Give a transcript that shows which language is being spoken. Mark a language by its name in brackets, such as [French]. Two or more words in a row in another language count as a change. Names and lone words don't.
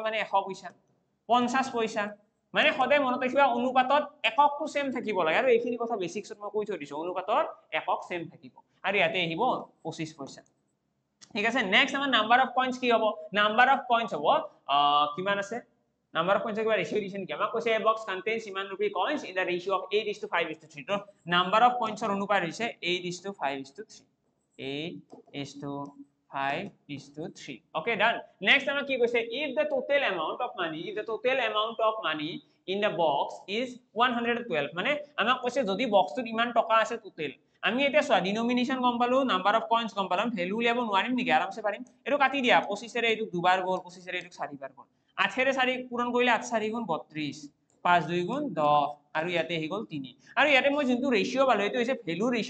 [Assamese] মানে 100 পইচা 50 পইচা মানে সদায় মনত ৰাখিবা অনুপাতত এককটো সেম থাকিব লাগে আৰু এইখিনি কথা বেসিকছত মই কৈ থৈ দিছো অনুপাতত একক সেম থাকিব আৰু ইয়াতে আহিব 25 পইচা ঠিক আছে নেক্সট আমাৰ [English] number of coins [Assamese] কি হ'ব [English] number of coins [Assamese] হ'ব কিমান আছে [English] number of coins [Assamese] কিবা ৰেশিও দিছে নেকি আমাক কৈছে [English] a box contains [Assamese] ইমান [English] rupee coins in the ratio of [Assamese] 8:5:3 তো [English] number of coins [Assamese] ৰ অনুপাত হৈছে 8:5:3 8:5:3 [English] okay done next [Assamese] আমাক কি কৈছে [English] if the total amount of money in the box is [Assamese] 112 মানে আমাক কৈছে যদি বক্সটোত ইমান টকা আছে টোটাল আমি এটা চোৱা ডিনোমিনেশন গম পালো [English] number of coins [Assamese] গম পালাম ভ্যালু উলিয়াব নোৱাৰিম নেকি আৰামছে পাৰিম এটো কাটি দিয়া 25 ৰে এটো দুবাৰ গল 25 ৰে এটো 4 বাৰ গল 8 ৰে 4 পূৰণ কৰিলে 8 4 গুণ 32 5 2 গুণ 10 আৰু ইয়াতে হি গল 3 আৰু ইয়াতে মই যোনটো ৰেশিও পালো এটো হৈছে ভ্যালু ৰেশিও